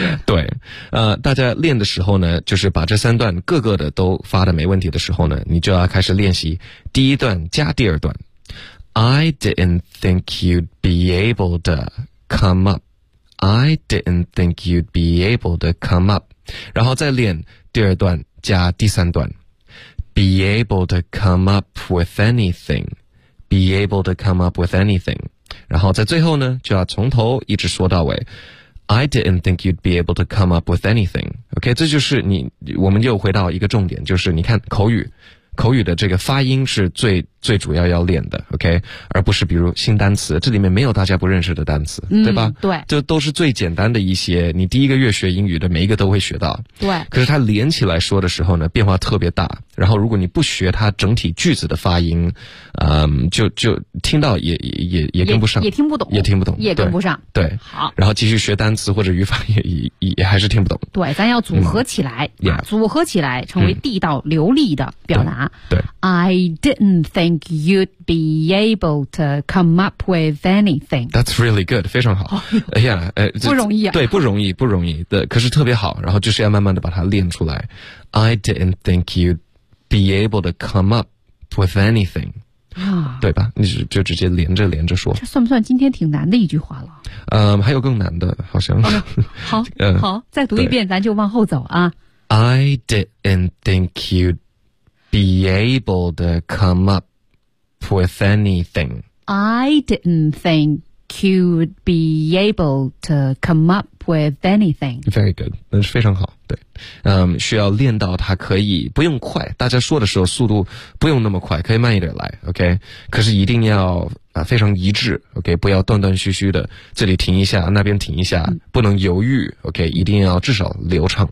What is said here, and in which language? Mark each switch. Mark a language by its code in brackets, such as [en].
[zh] 对，大家练的时候呢，就是把这三段各个的都发的没问题的时候呢，你就要开始练习第一段加第二段。 [en] I didn't think you'd be able to come up. I didn't think you'd be able to come up. [zh] 然后再练第二段加第三段。 [en] Be able to come up with anything. Be able to come up with anything. [zh] 然后在最后呢，就要从头一直说到尾。 [en] I didn't think you'd be able to come up with anything. [zh] OK， 这就是你，我们又回到一个重点，就是你看口语。口语的这个发音是最主要要练的 ,OK? 而不是比如新单词，这里面没有大家不认识的单词，对吧？对。这都是最简单的一些，你第一个月学英语的每一个都会学到。对。可是它连起来说的时候呢，变化特别大。然后如果你不学它整体句子的发音，就听到也跟不上。也听不懂。也跟不上。对。好。然后继续学单词或者语法也还是听不懂。对，咱要组合起来。组合起来成为地道流利的表达。对。 [en] I didn't think you'd be able to come up with anything. That's really good, [zh] 非常好。不容易啊。对，不容易的，可是特别好，然后就是要慢慢的把它练出来。 [en] I didn't think you'd be able to come up with anything. [zh] 对吧，你就直接连着说。这算不算今天挺难的一句话了？还有更难的好像。好，再读一遍咱就往后走啊。 [en] I didn't think you'd be able to come up with anything. I didn't think you'd be able to come up with anything. Very good. [zh] 那是非常好。对。需要练到它可以不用快，大家说的时候速度不用那么快，可以慢一点来， OK? 可是一定要非常一致， OK? 不要断断续续的，这里停一下那边停一下，不能犹豫， OK? 一定要至少流畅。